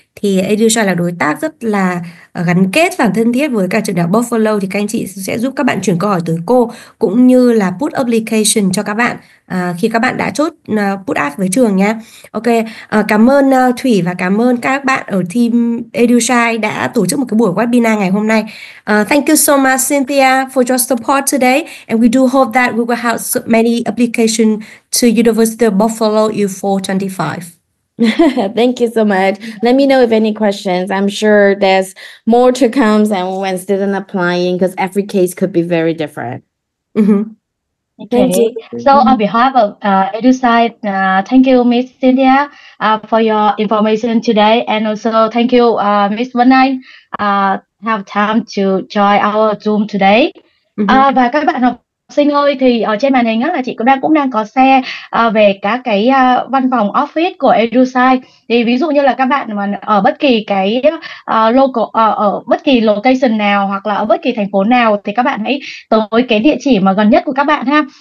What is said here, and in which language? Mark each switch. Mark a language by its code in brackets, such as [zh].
[vi] Thì EduShine là đối tác rất là gắn kết và thân thiết với cả trường đại học Buffalo thì các anh chị sẽ giúp các bạn chuyển câu hỏi tới cô cũng như là [en] put application [vi] cho các bạn khi các bạn đã chốt put ask với trường nha. Ok, cảm ơn Thủy và cảm ơn các bạn ở team EduShine đã tổ chức một cái buổi webinar ngày hôm nay. [en] Thank you so much Cynthia for your support today and we do hope that we will have so many applications to University of Buffalo U425. Thank you so much. Let me know if any questions. I'm sure there's more to come and when students applying because every case could be very different. Thank you. So on behalf of EduSite, thank you, Miss Cynthia, for your information today, and also thank you, Miss Vân Anh, have time to join our Zoom today. [vi] Và các bạn học sinh ơi, thì ở trên màn hình là chị cũng đang có share về các cái văn phòng office của EduSite. Thì ví dụ như là các bạn mà ở bất kỳ cái local ở bất kỳ [en] location [vi] nào hoặc là ở bất kỳ thành phố nào thì các bạn hãy tới cái địa chỉ mà gần nhất của các bạn ha.